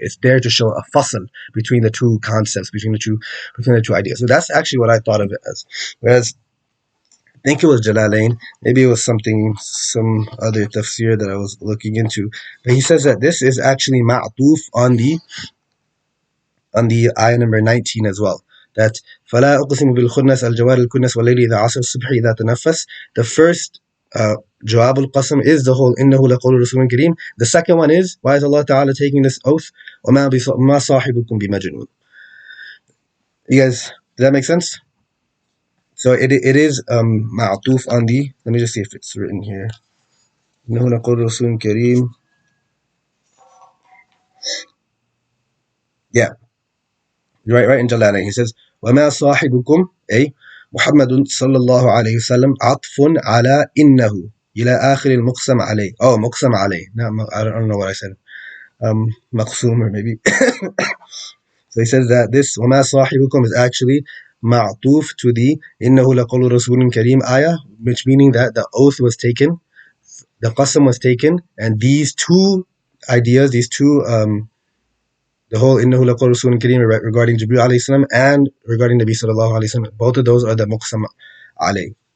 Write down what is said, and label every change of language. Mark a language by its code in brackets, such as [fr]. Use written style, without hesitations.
[en] It's there to show a fasl between the two concepts, between the two ideas. So that's actually what I thought of it as. Whereas I think it was Jalalain. Maybe it was some other tafsir that I was looking into. But he says that this is actually ma'tuf on the ayah number 19 as well. That [ar] فَلَا أُقْسِمُ بِالْخُنَّسِ الْجَوَارِ الْكُنَّسِ وَاللَّيْلِ إِذَا عَسْعَسَ الصُّبْحِ إِذَا تَنَفَّسَ. [en] The first [ar] جواب القسم [en] is the whole [ar] إِنَّهُ لَقَوْلُ رَسُولٍ كَرِيمٍ. [en] The second one is, why is Allah Ta'ala taking this oath? [ar] وَمَا صَاحِبُكُمْ بِمَجْنُونٍ. [en] You guys, does that make sense? So it is ma'tuf on the, let me just see if it's written here. [ar] إِنَّهُ لَقَوْلُ رَسُولٍ كَرِيمٍ. [en] Yeah, right in Jalalain. He says, [ar] وَمَا صَاحِبُكُمْ أي محمد صلى الله عليه وسلم عطف على إنه إلى آخر المقسم عليه. [en] Oh, [ar] مقسم عليه. [en] No, I don't know what I said. [ar] مقسوم [en] or maybe. So he says that this [ar] وَمَا صَاحِبُكُمْ [en] is actually معطوف to the [ar] إنه لقول رسول كريم [en] ayah, which meaning that the oath was taken, the qasam was taken, and these two ideas, the whole إنه لقول رسول كريم regarding Jibreel alayhi salam and regarding Nabi sallallahu alayhi wasallam, both of those are the muqsam alayh.